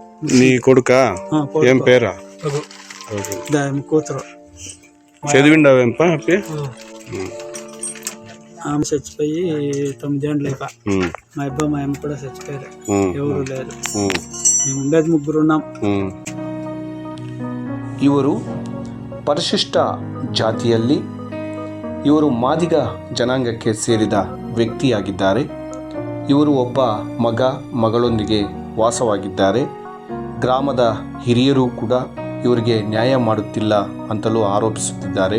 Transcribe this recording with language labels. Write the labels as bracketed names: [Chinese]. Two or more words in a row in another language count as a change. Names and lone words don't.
[Telugu] నీ కొడుకా? ఏం పేరా? కూతురు. చదివిండవేంపా? ఆమె చచ్చిపోయి 9 ఏళ్ళు అయిపోయి. మా అబ్బాయి మా అమ్మ కూడా చచ్చిపోయారు. ఎవరు లేరు, మేము ఉండేది 3 ఉన్నాం. [Kannada] ಇವರು ಪರಿಶಿಷ್ಟ ಜಾತಿಯಲ್ಲಿ ಇವರು ಮಾದಿಗ ಜನಾಂಗಕ್ಕೆ ಸೇರಿದ ವ್ಯಕ್ತಿಯಾಗಿದ್ದಾರೆ. ಇವರು ಒಬ್ಬ ಮಗಳೊಂದಿಗೆ ವಾಸವಾಗಿದ್ದಾರೆ. ಗ್ರಾಮದ ಹಿರಿಯರು ಕೂಡ ಇವರಿಗೆ ನ್ಯಾಯ ಮಾಡುತ್ತಿಲ್ಲ ಅಂತಲೂ ಆರೋಪಿಸುತ್ತಿದ್ದಾರೆ.